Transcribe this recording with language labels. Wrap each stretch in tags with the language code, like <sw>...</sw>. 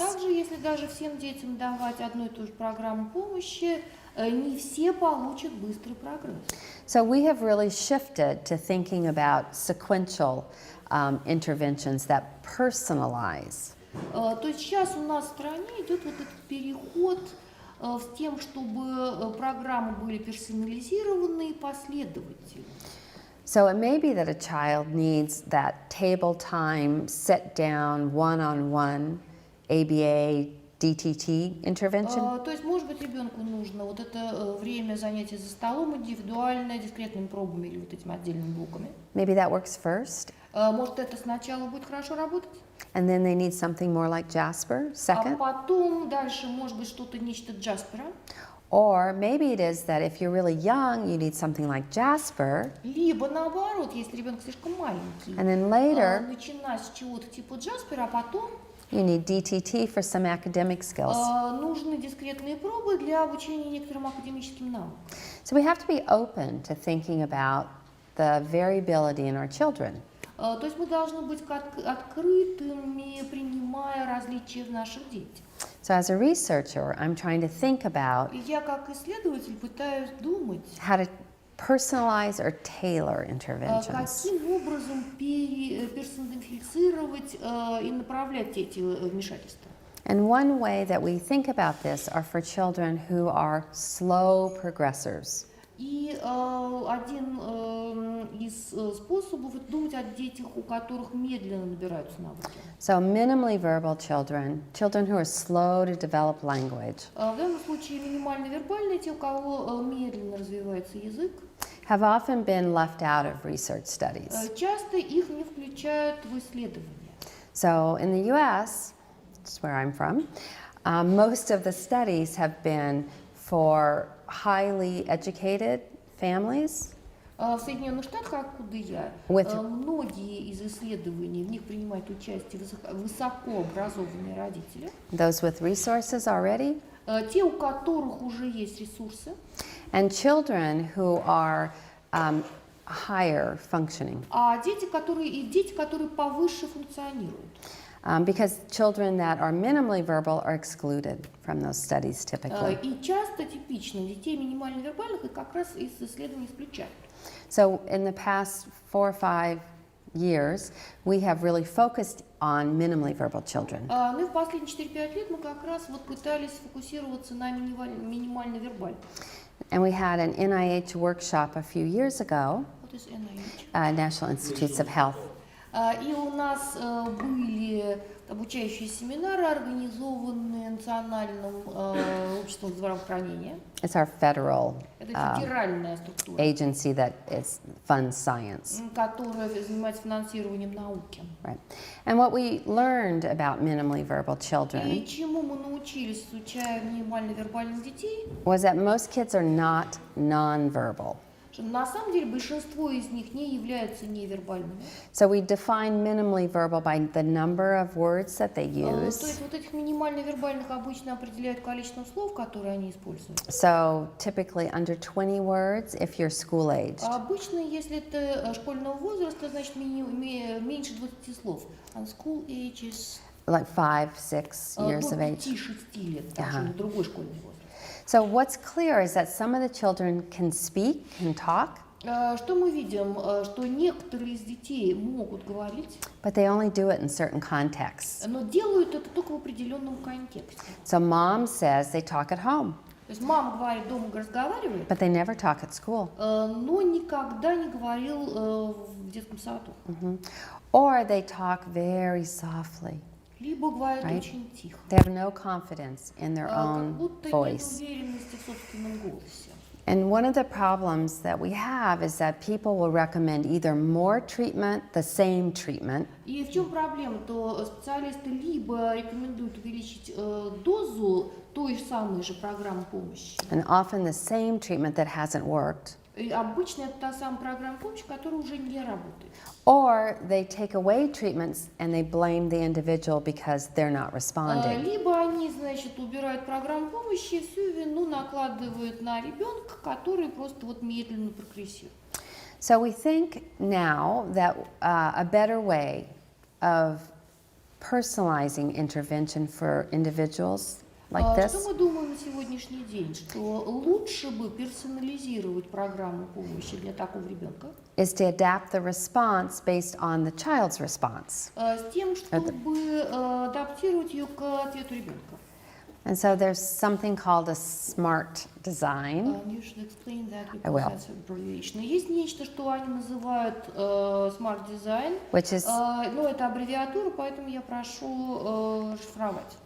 <ru>А также, если даже всем детям давать одну и ту же программу помощи, не все получат быстрый прогресс.</ru> <en>So we have really shifted to thinking about sequential interventions that personalize.</en> <ru>То есть сейчас у нас в стране идет вот этот переход с тем, чтобы программы были персонализированы и последовательны.</ru> <en>So it may be that a child needs that table time, sit down, one-on-one, ABA, DTT intervention.</en> <ru>То есть, может быть, ребенку нужно вот это время занятия за столом индивидуальное, дискретными пробами или вот этими отдельными блоками.</ru> <en>Maybe that works first.</en> <ru>Может, это сначала будет хорошо работать,</ru> <en>And then they need something more like Jasper,</en> <ru>а</ru> <en>second.</en> <ru>потом дальше может быть что-то нечто Джаспера.</ru> <en>Or maybe it is that if you're really young, you need something like Jasper,</en> <ru>Либо наоборот, если ребенок слишком маленький,</ru> <en>and then later</en> <ru>начинать с чего-то типа Джаспера, а потом</ru> <en>you need DTT for some academic skills.</en> <ru>нужны дискретные пробы для обучения некоторым академическим навыкам.</ru> <en>So we have to be open to thinking about the variability in our children.</en> <ru>То есть мы должны быть открытыми, принимая различия в наших детях.</ru> <en>So as a researcher, I'm trying to think about</en> <ru>И я как исследователь пытаюсь думать,</ru> <en>how to personalize or tailor interventions.</en> <ru>каким образом персонифицировать и направлять эти вмешательства.</ru> <en>And one way that we think about this are for children who are slow progressors.</en> <ru>И один из способов это думать о детях, у которых медленно набираются навыки.</ru> <en>So minimally verbal children, children who are slow to develop language,</en> <ru>В данном случае минимально вербальные, те, у кого медленно развивается язык,</ru> <en>have often been left out of research studies.</en> <ru>часто их не включают в исследования.</ru> <en>So in the US, which is where I'm from, most of the studies have been for highly educated families.</en> <ru>В Соединенных Штатах, откуда я, многие из исследований, в них принимают участие высокообразованные родители.</ru> <en>Those with resources already.</en> <ru>Те, у которых уже есть ресурсы.</ru> <en>And children who are higher functioning.</en> <ru>А дети, которые повыше функционируют.</ru> <en>Because children that are minimally verbal are excluded from those studies typically.</en> <ru>И часто типично детей минимально вербальных и как раз из исследований исключают.</ru> <en>So in the past 4 or 5 years, we have really focused on minimally verbal children.</en> <ru>Ну и в последние 4-5 лет мы как раз вот пытались сфокусироваться на минимально вербальных.</ru> <en>And we had an NIH workshop a few years ago, What is NIH? National Institutes of Health.</en> <ru>И у нас были обучающие семинары, организованные Национальным обществом здравоохранения.</ru> <en>It's our federal</en> <ru>Это федеральная структура,</ru> <en>agency that funds science.</en> <ru>которая занимается финансированием науки.</ru> <en>Right. And what we learned about minimally verbal</en> <ru>И</ru> <en>children</en> <ru>чему мы научились, изучая минимально вербальных детей,</ru> <en>was that most kids are not nonverbal.</en> <ru>что на самом деле большинство из них не являются невербальными.</ru> <en>So we define minimally verbal by the number of words that they</en> <ru>То</ru> <en>use.</en> <ru>есть вот этих минимально вербальных обычно определяют количеством слов, которые они используют.</ru> <en>So typically under 20 words if you're school aged.</en> <ru>Обычно, если это школьного возраста, значит меньше 20 слов.</ru> <en>А school age is Like 5-6 years of age.</en> <ru>5-6 лет, даже другой школьный возраст.</ru> <en>So what's clear is that some of the children can speak, can talk,</en> <ru>Что мы видим? Что некоторые из детей могут говорить,</ru> <en>but they only do it in certain contexts.</en> <ru>но делают это только в определенном контексте.</ru> <en>So mom says they talk at home,</en> <ru>То есть мама говорит, дома разговаривает,</ru> <en>but they never talk at school.</en> <ru>но никогда не говорил в детском саду.</ru> <en>Or they talk very softly.</en> <ru>Либо говорит</ru> <en>Right.</en> <ru>очень тихо.</ru> <en>They have no confidence in their</en> <ru>Как</ru> <en>own</en> <ru>будто нет</ru> <en>voice.</en> <ru>уверенности в собственном голосе.</ru> <en>And one of the problems that we have is that people will recommend either more treatment, the same treatment,</en> <ru>И в чем проблема? То специалисты либо рекомендуют увеличить дозу той самой же программы помощи,</ru> <en>and often the same treatment that hasn't worked,</en> <ru>И обычно это та самая программа помощи, которая уже не работает.</ru> <en>Or they take away treatments and they blame the individual because they're not responding.</en> <ru>Либо они, значит, убирают программу помощи и всю вину накладывают на ребенка, который просто вот медленно прогрессирует.</ru> <en>So we think now that a better way of personalizing intervention for individuals like</en> <ru>Что</ru> <en>this</en> <ru>мы думаем на сегодняшний день? Что лучше бы персонализировать программу помощи для такого ребенка</ru> <en>is to adapt the response based on the child's response.</en> <ru>с тем, чтобы адаптировать ее к ответу ребенка.</ru> <en>And so there's something called a SMART design. You should explain that I will. because that's abbreviation.</en> <ru>Есть нечто, что они называют Smart Design.</ru> <en>Which is</en> <ru>Но это аббревиатура, поэтому я прошу расшифровать.</ru>